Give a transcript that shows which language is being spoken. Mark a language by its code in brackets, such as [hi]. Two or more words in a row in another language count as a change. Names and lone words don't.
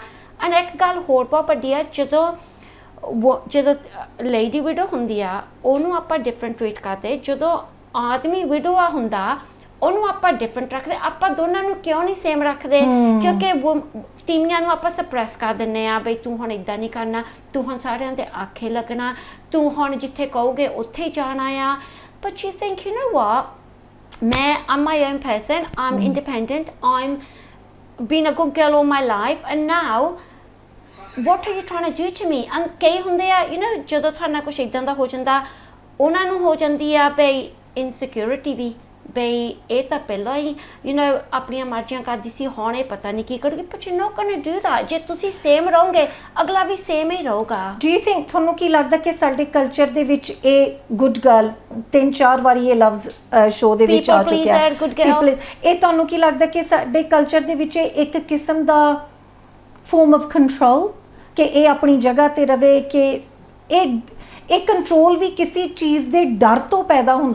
[pa] ਐਂਡ ਇੱਕ ਗੱਲ ਹੋਰ ਬਹੁਤ ਵੱਡੀ ਆ, ਜਦੋਂ ਲੇਡੀ ਵਿਡੋ ਹੁੰਦੀ ਆ ਉਹਨੂੰ ਆਪਾਂ [en] different treat [pa] ਕਰਦੇ, ਜਦੋਂ ਆਦਮੀ ਵਿਡੋਆ ਹੁੰਦਾ ਉਹਨੂੰ ਆਪਾਂ ਡਿਫਰੈਂਟ ਰੱਖਦੇ। ਆਪਾਂ ਦੋਨਾਂ ਨੂੰ ਕਿਉਂ ਨਹੀਂ ਸੇਮ ਰੱਖਦੇ? ਕਿਉਂਕਿ ਤੀਵੀਆਂ ਨੂੰ ਆਪਾਂ ਸਪਰੈਸ ਕਰ ਦਿੰਦੇ ਆ, ਬਈ ਤੂੰ ਹੁਣ ਇੱਦਾਂ ਨਹੀਂ ਕਰਨਾ, ਤੂੰ ਹੁਣ ਸਾਰਿਆਂ ਦੇ ਆਖੇ ਲੱਗਣਾ, ਤੂੰ ਹੁਣ ਜਿੱਥੇ ਕਹੋਗੇ ਉੱਥੇ ਹੀ ਜਾਣਾ ਆ। [en] But you think, you know what, ਮੈਂ I'm my own person, I'm independent, I'm been a good girl all my life, and now what are you trying to do to me? [pa] And ਕਈ ਹੁੰਦੇ ਆ, [en] you know, [pa] ਜਦੋਂ ਤੁਹਾਡੇ ਨਾਲ ਕੁਛ ਇੱਦਾਂ ਦਾ ਹੋ ਜਾਂਦਾ, ਉਹਨਾਂ ਨੂੰ ਹੋ ਜਾਂਦੀ ਆ ਬਈ ਇਨਸਿਕਿਉਰਿਟੀ ਵੀ, ਬਈ ਇਹ ਤਾਂ ਪਹਿਲਾਂ ਹੀ, [en] you know, [pa] ਆਪਣੀਆਂ ਮਰਜ਼ੀਆਂ ਕਰਦੀ ਸੀ, ਹੁਣ ਇਹ ਪਤਾ ਨਹੀਂ ਕੀ ਕਰੂਗੀ। [en] But you not going to do that. [pa] ਜੇ ਤੁਸੀਂ ਸੇਮ ਰਹੋਗੇ, ਅਗਲਾ ਵੀ ਸੇਮ ਹੀ ਰਹੂਗਾ। [en] Do you think, [pa] ਤੁਹਾਨੂੰ ਕੀ ਲੱਗਦਾ ਕਿ ਸਾਡੇ ਕਲਚਰ ਦੇ ਵਿੱਚ ਇਹ [en] good girl [pa] 3-4 ਵਾਰੀ ਇਹ ਲਫ਼ਜ਼ ਸ਼ੋਅ ਦੇ ਵਿੱਚ ਆ ਚੁੱਕਿਆ, ਇਹ ਤੁਹਾਨੂੰ ਕੀ ਲੱਗਦਾ ਕਿ ਸਾਡੇ ਕਲਚਰ ਦੇ ਵਿੱਚ ਇੱਕ ਕਿਸਮ ਦਾ [en] form of control, [pa] ਕਿ ਇਹ ਆਪਣੀ ਜਗ੍ਹਾ ਤੇ ਰਵੇ, ਕਿ ਇਹ ਕੰਟਰੋਲ ਵੀ ਕਿਸੇ ਚੀਜ਼ ਦੇ ਡਰ ਤੋਂ ਪੈਦਾ ਹੁੰਦਾ?